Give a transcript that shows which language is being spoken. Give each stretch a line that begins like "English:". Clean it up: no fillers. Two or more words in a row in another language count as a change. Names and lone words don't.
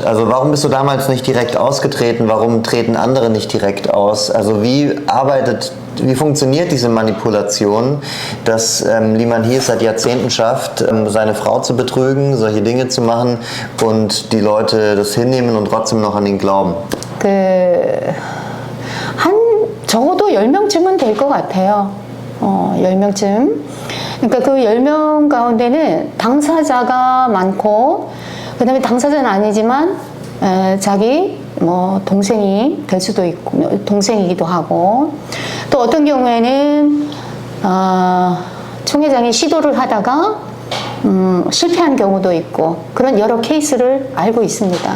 German: Also warum bist du damals nicht direkt ausgetreten? Warum treten andere nicht direkt aus? Also wie funktioniert diese Manipulation, dass Liman Hi es seit Jahrzehnten schafft, seine Frau zu betrügen, solche Dinge zu machen und die Leute das hinnehmen und trotzdem noch an ihn glauben?
Korean: 적어도 10명쯤은 될 것 같아요. 10명쯤. 그러니까 그 10명 가운데는 당사자가 많고, 그 다음에 당사자는 아니지만, 자기 동생이 될 수도 있고, 동생이기도 하고, 또 어떤 경우에는, 총회장이 시도를 하다가, 실패한 경우도 있고, 그런 여러 케이스를 알고 있습니다.